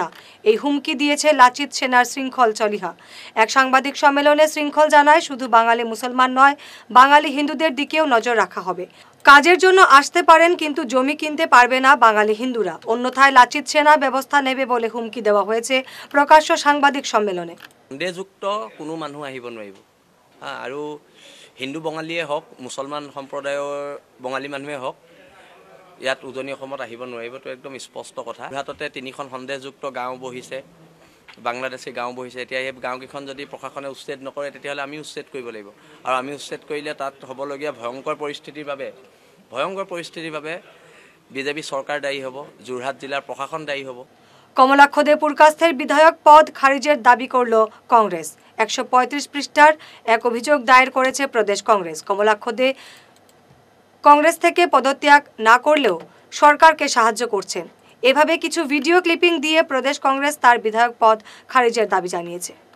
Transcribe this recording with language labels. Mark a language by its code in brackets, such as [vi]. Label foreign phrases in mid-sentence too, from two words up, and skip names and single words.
[bn] এই হুমকি দিয়েছে লাচিত সেনার শৃঙ্খল চলিহা। এক সাংবাদিক সম্মেলনে শৃঙ্খল জানায়, শুধু বাঙালি মুসলমান নয়, বাঙালি হিন্দুদের দিকেও নজর রাখা হবে। কাজের জন্য আসতে পারেন, কিন্তু জমি কিনতে পারবে না বাঙালি হিন্দুরা, অন্যথায় লাচিত সেনা ব্যবস্থা নেবে বলে হুমকি দেওয়া হয়েছে প্রকাশ্য সাংবাদিক সম্মেলনে। [as] সন্দেহযুক্ত কোনো মানুহ আহিব নোৱাৰিব আৰু হিন্দু বঙালীয়ে হওক, মুছলমান সম্প্ৰদায়ৰ বঙালী মানুহে হওক, ইয়াত উজনি অসমত আহিব নোৱাৰিব। তো একদম স্পষ্ট কথা। যোৰহাটতে 3খন সন্দেহযুক্ত গাঁও বহিছে, বাংলাদেশী গাঁও বহিছে। এতিয়া এই গাঁওকেইখন যদি প্ৰশাসনে উচ্ছেদ নকৰে, তেতিয়াহ'লে আমি উচ্ছেদ কৰিব লাগিব। আৰু আমি উচ্ছেদ কৰিলে তাত হ'বলগীয়া ভয়ংকৰ পৰিস্থিতিৰ বাবে বিজেপি চৰকাৰ দায়ী হ'ব, যোৰহাট জিলাৰ প্ৰশাসন দায়ী হ'ব। [bn] কমলাক্ষ দে পুরকাস্তের বিধায়ক পদ খারিজের দাবি করল কংগ্রেস। 135 পৃষ্ঠার এক অভিযোগ দায়ের করেছে প্রদেশ কংগ্রেস। কমলাক্ষ দে কংগ্রেস থেকে পদত্যাগ না করলেও সরকারকে সাহায্য করছেন। এভাবে কিছু ভিডিও ক্লিপিং দিয়ে প্রদেশ কংগ্রেস তার বিধায়ক পদ খারিজের দাবি জানিয়েছে।